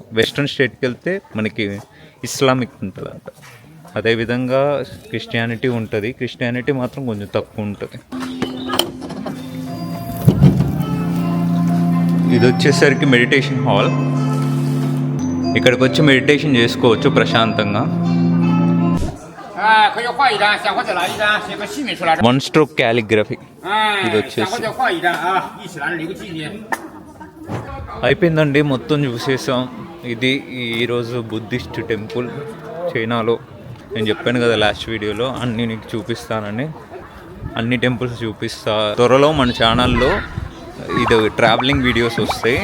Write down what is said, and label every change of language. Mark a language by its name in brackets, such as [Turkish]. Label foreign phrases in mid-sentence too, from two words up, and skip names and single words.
[English] western state [Telugu] వెళ్తే మనకి ఇస్లామిక్ ఉంటుందంట. అదేవిధంగా క్రిస్టియానిటీ ఉంటుంది. క్రిస్టియానిటీ మాత్రం కొంచెం తక్కువ ఉంటుంది. ఇది వచ్చేసరికి [English] meditation hall. [Telugu] ఇక్కడికి వచ్చి మెడిటేషన్ చేసుకోవచ్చు ప్రశాంతంగా. [Chinese] 可以画一张，想画再来一张，写个姓名出来。 [English] one stroke calligraphy. 哎， [Telugu] ఇది వచ్చేసి [Chinese] 想画再画一张啊，一起来留个纪念。 [Telugu] అయిపోయిందండి, మొత్తం చూసేసాం. ఇది ఈరోజు [English] Buddhist temple [Telugu] చైనాలో. నేను చెప్పాను కదా [English] last video [Telugu] అన్నీ నీకు చూపిస్తానని. అన్ని టెంపుల్స్ చూపిస్తా. త్వరలో మన ఛానల్లో ఇది [English] traveling videos [Telugu] వస్తాయి.